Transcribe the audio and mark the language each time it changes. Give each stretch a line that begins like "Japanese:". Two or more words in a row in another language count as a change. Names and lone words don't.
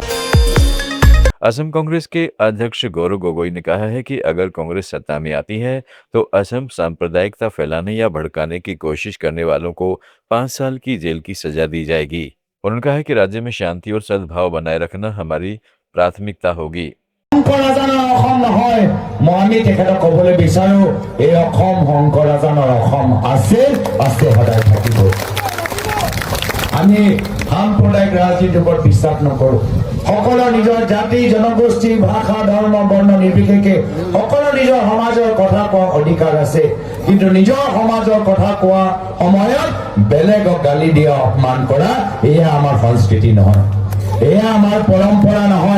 Hindi: असम कांग्रेस के अध्यक्ष गौरव गोगोई ने कहा है कि अगर कांग्रेस सत्ता में आती है तो असम सांप्रदायिकता फैलाने या भड़काने की कोशिश करने वालों को 5 साल की जेल की सजा दी जाएगी। उन्होंने कहा है कि राज्य में शांति और सद्भाव बनाए रखना हमारी प्राथमिकता होगी।
Assamese: সাম্প্ৰদায়িক ৰাজনীতিৰ ওপৰত বিশ্বাস নকৰোঁ। সকলো নিজৰ জাতি জনগোষ্ঠী ভাষা ধৰ্ম বৰ্ণ নিৰ্বিশেষে সকলো নিজৰ সমাজৰ কথা কোৱা অধিকাৰ আছে, কিন্তু নিজৰ সমাজৰ কথা কোৱা সময়ত বেলেগক গালি দিয়া অপমান কৰা এয়া আমাৰ সংস্কৃতি নহয়, এয়া আমাৰ পৰম্পৰা নহয়।